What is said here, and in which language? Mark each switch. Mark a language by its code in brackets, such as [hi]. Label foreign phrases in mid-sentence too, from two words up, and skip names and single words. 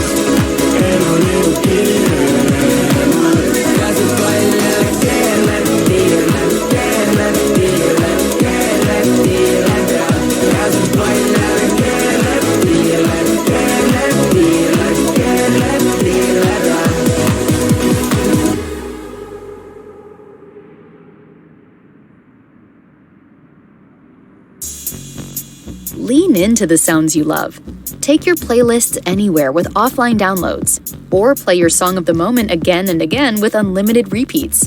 [et] elu liigub kiiremalt ja see pall jälle keerleb, keerleb, keerleb, keerleb, keerleb, keerleb ja see pall jälle keerleb, keerleb, keerleb, keerleb, keerleb, keerleb [en] Lean into the sounds you love. Take your playlists anywhere with offline downloads, or play your song of the moment again and again with unlimited repeats.